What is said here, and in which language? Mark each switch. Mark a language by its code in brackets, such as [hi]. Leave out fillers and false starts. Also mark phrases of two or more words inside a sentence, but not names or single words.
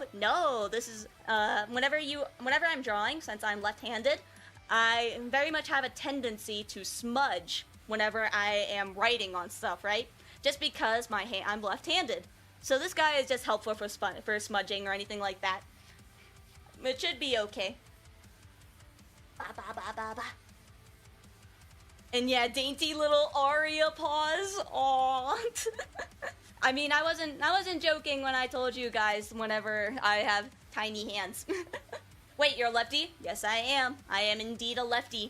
[en] No, this is, whenever I'm drawing, since I'm left-handed, I very much have a tendency to smudge whenever I am writing on stuff, right? Just because I'm left-handed. So this guy is just helpful for smudging or anything like that. It should be okay. Ba ba ba ba ba. And yeah, dainty little Aria paws. Aww. I mean, I wasn't joking when I told you guys whenever I have tiny hands. Wait, you're a lefty? Yes, I am. I am indeed a lefty.